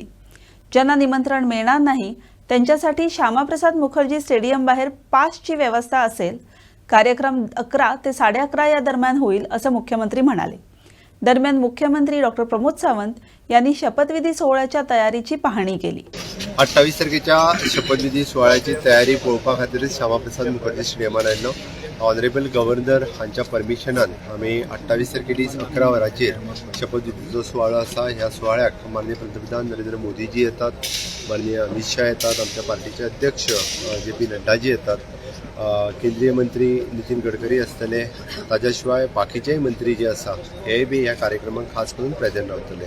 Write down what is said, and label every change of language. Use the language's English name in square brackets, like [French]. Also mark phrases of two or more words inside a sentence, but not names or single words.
[Marathi] ज्यांना निमंत्रण मिळणार नाही त्यांच्यासाठी श्यामाप्रसाद मुखर्जी स्टेडियम बाहेर पासची व्यवस्था असेल. कार्यक्रम 11 ते 11:30 या दरम्यान होईल असं मुख्यमंत्री म्हणाले. दरम्यान मुख्यमंत्री डॉक्टर प्रमोद सावंत यांनी शपथविधी सोहळ्याच्या तयारीची पाहणी केली. [Konkani] 28 तारखेच्या शपथविधी सोहळ्याची तयारी पळोवपा खातीर श्यामाप्रसाद मुखर्जी स्टेडियमार आयिल्लो. [English] honourable governor [Konkani] हांच्या परमिशनान आमी 28 तारखे दीस 11 वरांचेर शपथविधीचो सुवाळो आसा. ह्या सुवाळ्याक माननीय पंतप्रधान नरेंद्र मोदीजी येतात, माननीय अमित शाह येतात, आमच्या पार्टीचे अध्यक्ष JP नड्डाजी येतात, केंद्रीय मंत्री नितीन गडकरी आसतले, ताज्या शिवाय बाकीचेय मंत्री जे आसा हे बी ह्या कार्यक्रमाक खास करून प्रेझेंट रावतले.